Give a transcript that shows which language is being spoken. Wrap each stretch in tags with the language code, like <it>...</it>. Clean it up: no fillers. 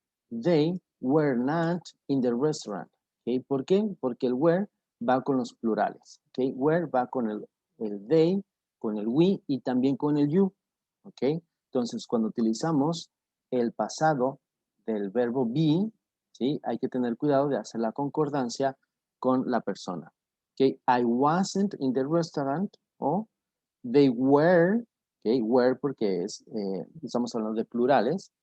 <en>They were not in the restaurant.</en> <es>¿Okay? ¿Por qué? Porque el were va con los plurales. ¿Okay? Were va con el they, con el we y también con el you. ¿Okay? Entonces, cuando utilizamos el pasado del verbo be, ¿sí? Hay que tener cuidado de hacer la concordancia con la persona. ¿Okay?</es> <en>I wasn't in the restaurant o they were, ¿okay?</en> <es>Were porque estamos hablando de plurales.</es>